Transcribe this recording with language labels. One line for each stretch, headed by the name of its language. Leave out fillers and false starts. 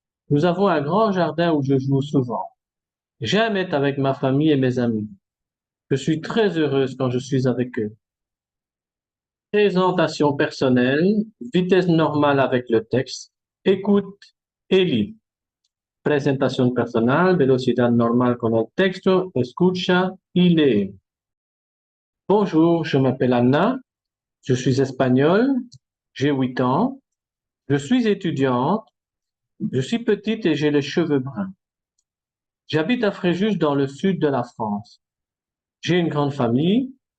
French: Nous avons un grand jardin où je joue souvent. J'aime être avec ma famille et mes amis. Je suis très heureuse quand je suis avec eux. Présentation personnelle, vitesse normale avec le texte, écoute et lis.
Spanish: Presentación personal, velocidad normal con el texto, escucha y lee.
French: Bonjour, je m'appelle Anna, je suis espagnole, j'ai 8 ans, je suis étudiante, je suis petite et j'ai les cheveux bruns. J'habite à Fréjus dans le sud de la France. J'ai une grande famille.